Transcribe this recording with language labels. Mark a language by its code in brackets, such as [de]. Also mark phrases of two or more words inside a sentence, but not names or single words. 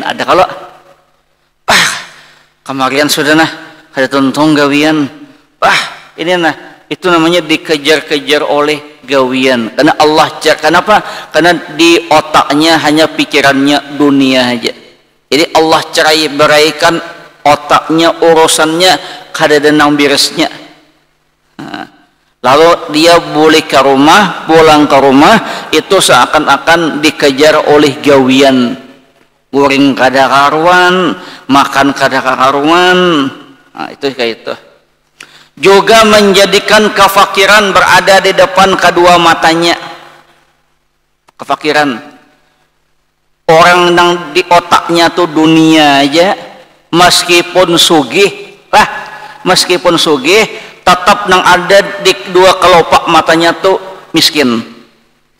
[bjn] Ada kalau kemarin sudah nah ada tuntung gawian ini nah itu namanya dikejar-kejar oleh gawian. [id] Karena Allah kenapa? Karena di otaknya hanya pikirannya dunia aja. [bjn] Jadi Allah beraikan otaknya, urusannya kada ada nang beresnya. [id] Lalu dia boleh ke rumah, pulang ke rumah itu seakan-akan dikejar oleh gawian. [bjn] Goreng kada karuan, makan kada karuan. [id] Nah, itu kayak itu. Juga menjadikan kefakiran berada di depan kedua matanya. Kefakiran. [bjn] Orang yang di otaknya tuh dunia aja, meskipun sugih tetap nang ada di dua kelopak matanya tuh miskin.